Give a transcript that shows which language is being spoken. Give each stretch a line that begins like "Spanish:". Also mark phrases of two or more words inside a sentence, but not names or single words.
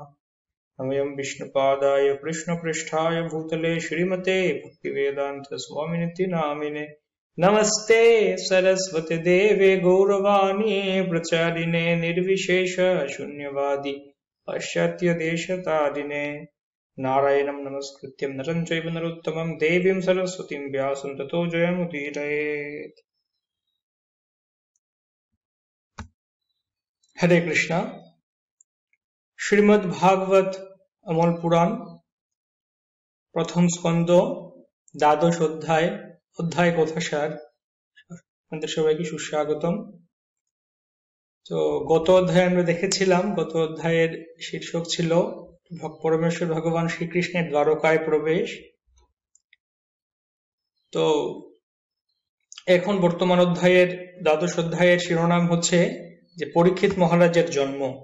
Sanskrit: नमः विष्णुपादाय कृष्णपृष्ठाय भूतले श्रीमते भक्तिवेदान्त स्वामिनिति नामिने नमस्ते सरस्वती देवे गौरवाणी प्रचारिणे निर्विशेष शून्यवादी पाश्चात्य देशतारिणे नारायणं नमस्कृत्यं नरं चैव नरोत्तमं देवीं सरस्वतीं व्यासं ततो जयमुदीरयेत्। हरे कृष्णा।
Bangla: শ্রীমদ্ ভাগবত অমল পুরাণ প্রথম স্কন্ধ দ্বাদশ অধ্যায় অধ্যায় কথাসার আপনাদের সবাইকে সুস্বাগতম। তো গত অধ্যায়ে আমরা দেখেছিলাম, গত অধ্যায়ের শীর্ষক ছিল পরমেশ্বর ভগবান শ্রীকৃষ্ণের দ্বারকায় প্রবেশ। তো এখন বর্তমান অধ্যায়ের দ্বাদশ অধ্যায়ের শিরোনাম হচ্ছে যে পরীক্ষিত মহারাজের জন্ম।